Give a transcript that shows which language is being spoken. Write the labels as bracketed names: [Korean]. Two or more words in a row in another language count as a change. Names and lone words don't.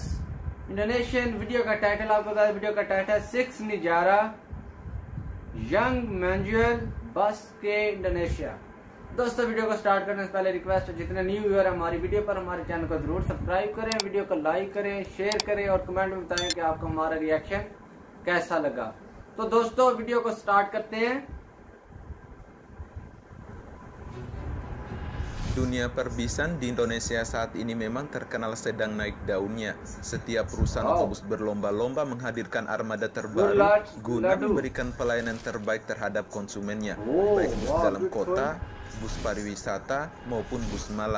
[English] Indonesian video [Hindi] का टाइटल आपको बता दें, वीडियो का टाइटल 6 निजारा यंग मैनुअल बस के इंडोनेशिया। दोस्तों, वीडियो को स्टार्ट करने से पहले रिक्वेस्ट है, जितने [English] new viewer [Hindi] है हमारी वीडियो पर, हमारे चैनल को जरूर सब्सक्राइब करें, वीडियो को लाइक करें, शेयर करें और कमेंट में बताएं कि आपको हमारा रिएक्शन कैसा लगा। तो दोस्तों, वीडियो को स्टार्ट करते हैं। [Indonesian] Dunia perbisan di Indonesia saat ini memang terkenal sedang naik daunnya. Setiap perusahaan otobus berlomba-lomba menghadirkan armada terbaru guna memberikan pelayanan terbaik terhadap konsumennya, baik bus dalam kota, bus pariwisata, maupun bus malam.